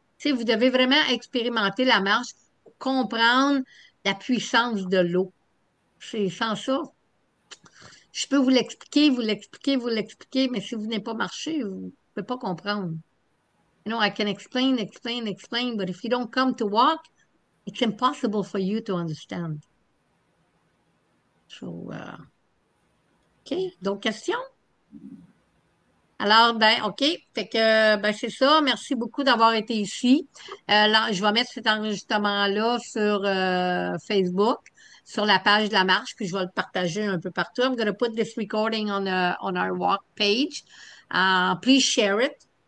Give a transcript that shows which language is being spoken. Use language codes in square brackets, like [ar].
[fr] Tu sais, vous devez vraiment expérimenter la marche pour comprendre la puissance de l'eau. C'est sans ça. Je peux vous l'expliquer, vous l'expliquer, vous l'expliquer, mais si vous n'avez pas marché, vous ne pouvez pas comprendre. [en] You know, I can explain, but if you don't come to walk, it's impossible for you to understand. [fr] So, OK. D'autres questions? Alors, ben, OK. Fait que, ben, c'est ça. Merci beaucoup d'avoir été ici. Là, je vais mettre cet enregistrement-là sur Facebook, sur la page de la marche, puis je vais le partager un peu partout. [en] I'm going to put this recording on our walk page. Please share it.